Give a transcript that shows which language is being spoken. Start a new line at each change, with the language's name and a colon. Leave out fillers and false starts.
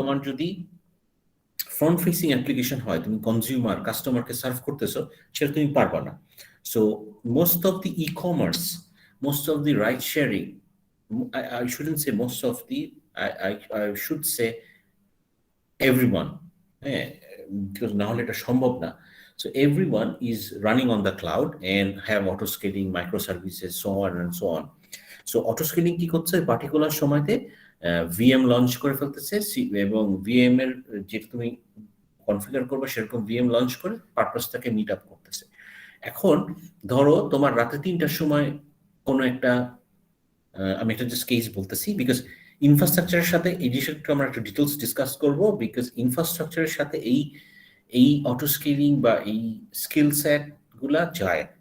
Bangla: তোমার যদি front facing application হয়, তুমি কনজিউমার কাস্টমারকে সার্ভ করতেছো, সেটা তুমি পারবা না।
English: so most of the e commerce, most of the ride sharing, I shouldn't say most of the, I should say everyone, হ্যাঁ, because
Bangla: না হলে এটা সম্ভব না।
English: So everyone is running on the cloud and have auto scaling, microservices, so on and so on.
Bangla: So auto scaling কি করছে? Particular সময়তে VM launch করে ফেলতেছে, এবং ভিএম এর যেটা তুমি কনফিগার করবে সেরকম ভিএম লঞ্চ করে পারপাসটাকে মিট আপ করতেছে। এখন ধরো তোমার রাতে 3টার সময় কোনো একটা, আমি একটা জাস্ট কেস বলতেছি বিকজ ইনফ্রাস্ট্রাকচারের সাথে এই বিষয়টা আমরা একটু ডিটেলস ডিসকাস করব, বিকজ ইনফ্রাস্ট্রাকচারের সাথে এই অটো স্কেলিং বা এই স্কিল সেট গুলা যায়।